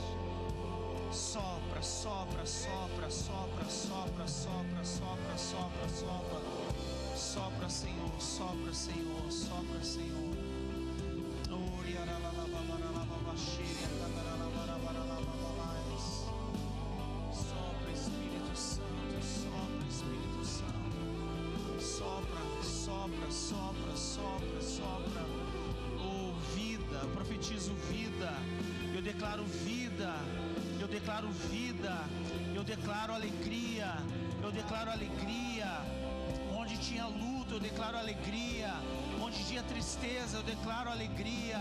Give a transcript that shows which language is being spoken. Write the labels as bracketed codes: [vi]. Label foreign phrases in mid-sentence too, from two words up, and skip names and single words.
[pt] Sopra, sopra, sopra, sopra, sopra, sopra, sopra, sopra, sopra. Sopra, Senhor, sopra, Senhor, sopra, Senhor. Sopra, Espírito Santo, sopra, Espírito Santo. Sopra, sopra, sopra, sopra, sopra. Vida, eu profetizo vida. Eu declaro vida. Eu declaro vida. Eu declaro alegria. Eu declaro alegria. Onde tinha luto, eu declaro alegria. Onde tinha tristeza, eu declaro alegria.